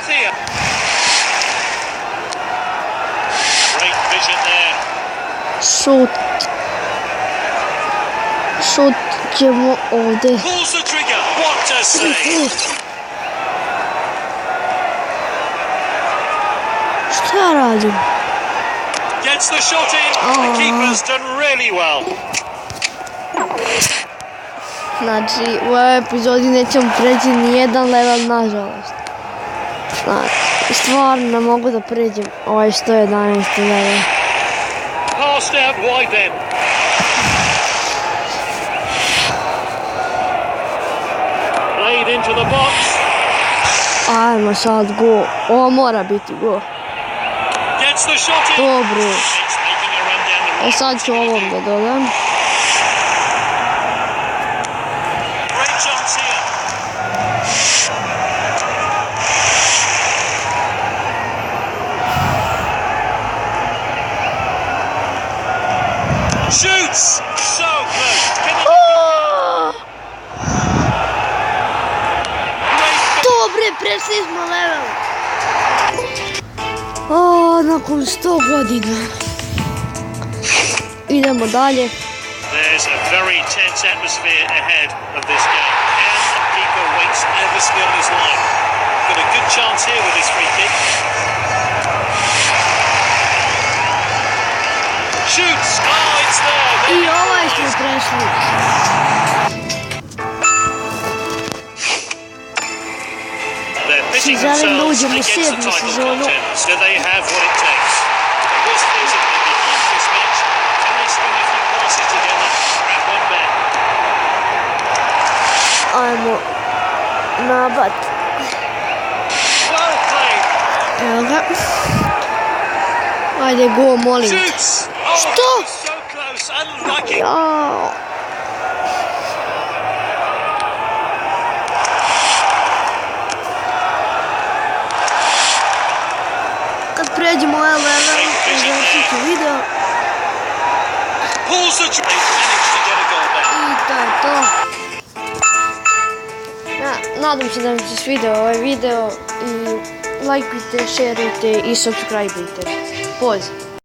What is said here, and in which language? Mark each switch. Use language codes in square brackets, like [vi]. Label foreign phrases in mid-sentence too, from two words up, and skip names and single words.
[bs] Šut. Šut ćemo ovdje. Šta ja radim? [en] Gets the shot in. The keeper's done really well. [bs] Znači, u ovoj epizodi nećemo preći nijedan level, nažalost. Znači, stvarno ne mogu da pređem ovaj 111. level. [en] Passed out wide then. Played into the box. [bs] Ajmo sad go. Ovo mora biti go. [en] Gets the shot in. [bs] Dobro. [en] It's making a run down the right. [bs] Sad ću ovom da dodam. [en] Great chance here. Shoots! So close. Can he [bs] Dobre, prešli smo level. Nakon 100 godina. Idemo dalje. [en] There's a very tense atmosphere ahead of this game. And the keeper waits nervously on his line. Got a good chance here with this free kick. Shoots! Oh, it's there! [bs] I ovaj smo prešli. [en] They're pitching [bs] Želim da [en] themselves [bs] uđem u [en] against the [bs] 7. [en] title [bs] sezonu. [en] contenders, so they have what it takes. This isn't going to be huge this match, and they string a few passes together, grab one back. [bs] Ajmo. Nabat. [en] Well played. [bs] Evo ga. Ajde, go, molim. [en] Shoots! Oh, [bs] Što? [en] so close, unlucky. [bs] Jao. Kad pređemo ovaj level, završit ću video. [en] Pulls the trigger. Managed to get a goal back. [bs] I to je to. Nadam se da vam se svidio ovaj video i lajkujte, šerujte i subscribeujte. Pozdrav!